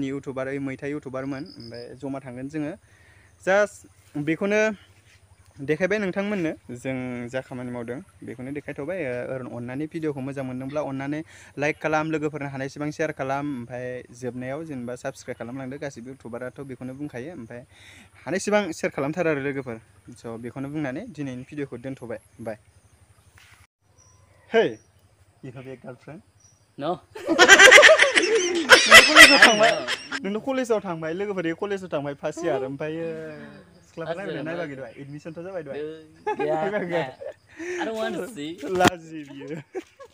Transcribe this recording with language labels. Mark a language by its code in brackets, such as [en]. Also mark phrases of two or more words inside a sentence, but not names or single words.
[brx] इउटुबार मैथा इउटुबारमोन ओमफ्राय जमा थांगोन जोङो जास्ट बेखौनो देखायबाय नोंथांमोननो जों जा खामानि मावदों बेखौनो देखायथ'बाय अननानै भिडिअखौ मोजां मोनदोंब्ला अननानै लाइक खालाम लोगोफोरनो हानायसेबां शेयार खालाम ओमफ्राय जोबनायाव जेनेबा साबस्क्राइब खालामलांदो गासिबो इउटुबाराथ' बेखौनो बुंखायो ओमफ्राय हानायसेबां शेयार खालामथार आरो लोगोफोर स' बेखौनो बुंनानै दिनैनि भिडिअखौ दोनथ'बाय बाय [en] hey you have a girlfriend? No. [brx] नोंथ' कलेजाव थांबाय लोगोफोर कलेजाव थांबाय [en] first year [brx] ओमफ्रायो सिख्लाफोर नायबाय नायबाखै दहाय एडमिसनथ' जाबाय दहाय [en] Yeah, nah. I don't want to see. [brx] लाजि बियो